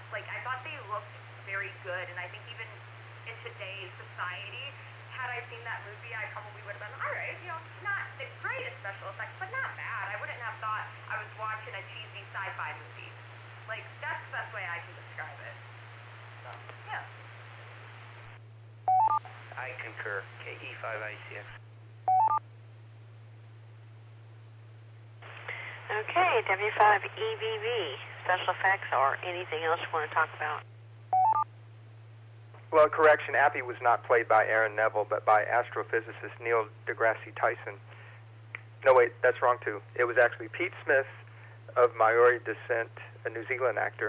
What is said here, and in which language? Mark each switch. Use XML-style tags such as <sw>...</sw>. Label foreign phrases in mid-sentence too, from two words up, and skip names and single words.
<en>Like, I thought they looked very good, and I think even in today's society, had I seen that movie, I probably would have been, all right, you know, it's great at special effects, but not bad. I wouldn't have thought I was watching a cheesy sci-fi movie. Like, that's the best way I can describe it. So, yeah. I concur. KE5ICX. Okay, W5EBB, special effects or anything else you want to talk about? Well, correction, Appy was not played by Aaron Neville, but by astrophysicist Neil deGrasse Tyson. No, wait, that's wrong, too. It was actually Pete Smith of Maori descent, a New Zealand actor.</en>